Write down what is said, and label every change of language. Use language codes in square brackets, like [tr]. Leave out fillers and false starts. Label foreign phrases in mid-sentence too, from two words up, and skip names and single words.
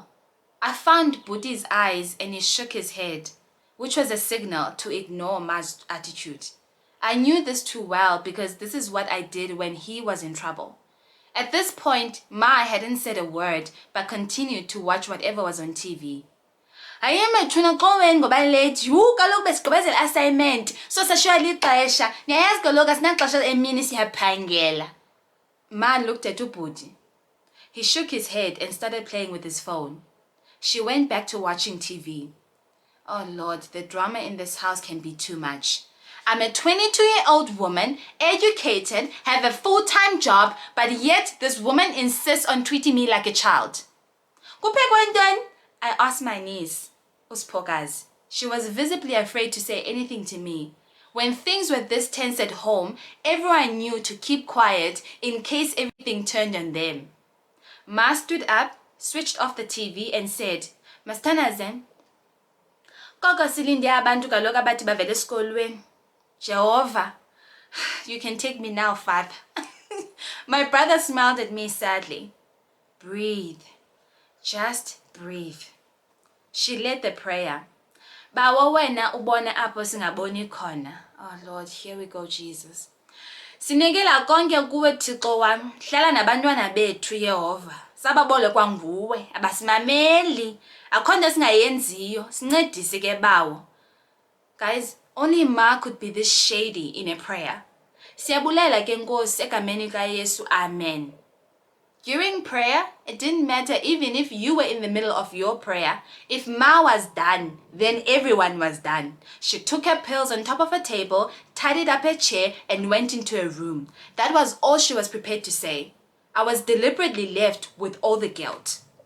[en] I found Buti's eyes and he shook his head, which was a signal to ignore Ma's attitude. I knew this too well because this is what I did when he was in trouble. At this point, Ma hadn't said a word but continued to watch whatever was on TV. I am a tuna going go by late. [xh] You kaloku besigqibezela assignment. So sashiywa lixesha. Niyayazi kaloku asinaxesha emini siyaphangela. [en] Ma looked at Ubuti. He shook his head and started playing with his phone. She went back to watching TV. Oh Lord, the drama in this house can be too much. I'm a 22-year-old woman, educated, have a full-time job, but yet this woman insists on treating me like a child. [xh] Kuphekwe ntoni? [en] I asked my niece, Uspokazi. She was visibly afraid to say anything to me. When things were this tense at home, everyone knew to keep quiet in case everything turned on them. Ma stood up, switched off the TV and said, [xh] Mastanaze, koko silinde abantu kaloku abathi bavele esikolweni. [en] Jehovah, you can take me now, Father. My brother smiled at me sadly. Breathe. Just breathe. She led the prayer. [xh] Bawa wena ubona apho singaboni khona. [en] Oh Lord, here we go, Jesus. [xh] Sinekela konke kuwe Thixo wami, hlala nabantwana bethu Yehova. Sababolekwa nguwe, abasimameli. Akho nto singayenziyo, sincedise ke bawo. [en] Guys, only Ma could be this shady in a prayer. [xh] Siyabulela ke Nkosi egameni kaYesu, amen. [en] During prayer, it didn't matter even if you were in the middle of your prayer. If Ma was done, then everyone was done. She took her pills on top of a table, tidied up her chair, and went into her room. That was all she was prepared to say. I was deliberately left with all the guilt.